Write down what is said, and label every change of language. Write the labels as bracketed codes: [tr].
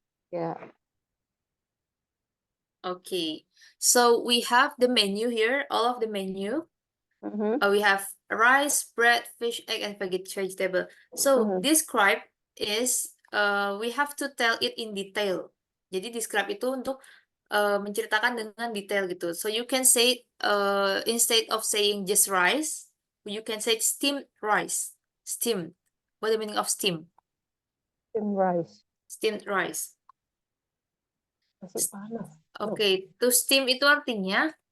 [id] ya. [en] Okay. So we have the menu here, all of the menu. We have rice, bread, fish, egg, and vegetable. So describe is we have to tell it in detail. [id] Jadi describe itu untuk menceritakan dengan detail gitu. [en] So you can say instead of saying just rice, you can say steamed rice. Steamed. What the meaning of steam? Steamed rice. Steamed rice. [id] Masih panas. Oke, to steam itu artinya